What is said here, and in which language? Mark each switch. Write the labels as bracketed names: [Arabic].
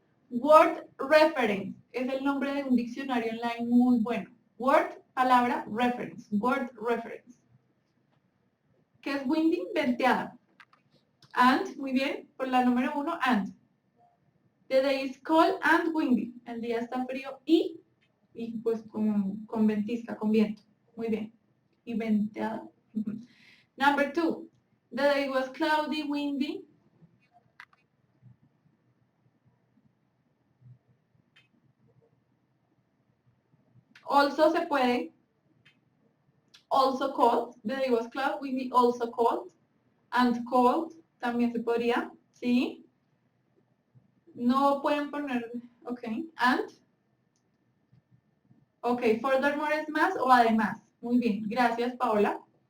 [Spanish] Word Reference es el nombre de un diccionario online muy bueno. Word, palabra, reference. Word Reference. ¿Qué es windy? Venteada. And, muy bien, por la número 1, and. [English] The day is cold and windy. [Spanish] El día está frío y pues con ventisca, con viento. Muy bien. Y venteada. [English] Number 2. The day was cloudy, windy. Also [Spanish] se puede. [English] Also cold. The day was cloudy, windy, also cold. And cold [Spanish] también se podría. ¿Sí? No pueden poner. Ok. And. Ok. Furthermore es más o además. Muy bien. Gracias, Paola.